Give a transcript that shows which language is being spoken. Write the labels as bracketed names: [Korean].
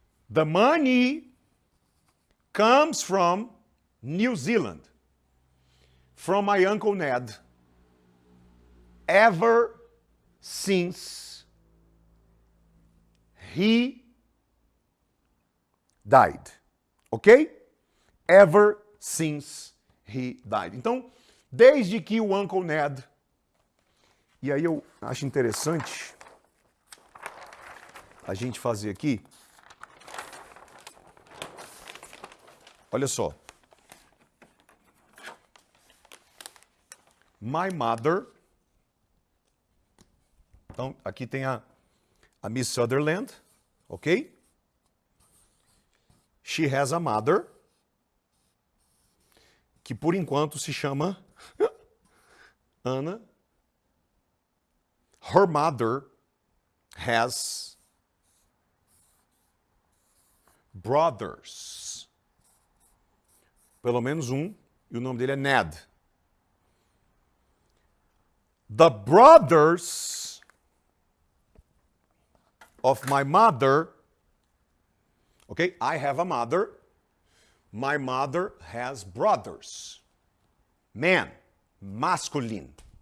[English] The money comes from New Zealand, from my Uncle Ned, ever since he died. Ok? Ever since he died. [Portuguese] Então, desde que o Uncle Ned... E aí eu acho interessante a gente fazer aqui. Olha só. [English] My mother. [Portuguese] Então, aqui tem a Miss Sutherland, ok? [English] She has a mother, [Portuguese] que por enquanto se chama Ana. [English] Her mother has brothers. [Portuguese] Pelo menos um, e o nome dele é Ned. [English] The brothers of my mother Okay? I have a mother. My mother has brothers. Man, masculine.